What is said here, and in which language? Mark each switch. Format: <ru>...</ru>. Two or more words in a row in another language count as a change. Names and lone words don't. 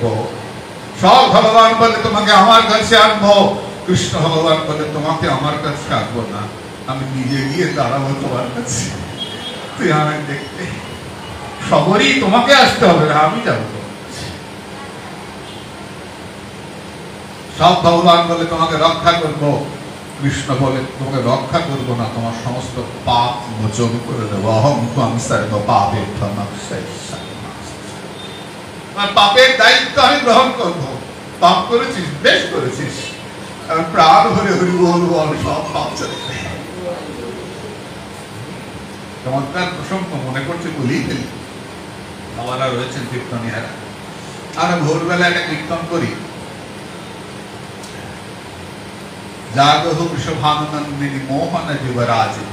<bn>সব ভগবান বলে তোমাকে আমার কাছে আনবো, কৃষ্ণ ভগবান বলে তোমাকে আমার কাছে আনবো না, আমি নিজে গিয়ে দাঁড়াবো তোমার কাছে, তুই আমায় দেখতে। সবরই তোমাকে আসতে হবে না, আমি যাবো। সব ভগবান বলে তোমাকে রক্ষা করব, কৃষ্ণ বলে তোমাকে রক্ষা করবো না, তোমার সমস্ত পাপ মোচন করে দেবো।</bn> <sa>অহং ত্বং সর্ব পাপেভ্যো মোক্ষয়িষ্যামি।</sa> <bn>পাপের দায়িত্ব আমি গ্রহণ করব। পাপ করেছিস, বেশ করেছিস, প্রাণ ভরে হরি বল বল, সব পাপ চলে যাবে। চমৎকার প্রসঙ্গ মনে করছে বলেই ফেলি। বাবারা রয়েছেন কীর্তনিয়ারা, আমরা ভোরবেলা একটা কীর্তন করি, জাগহু বৃষভানুনন্দিনী মোহন যুবরাজ।</bn>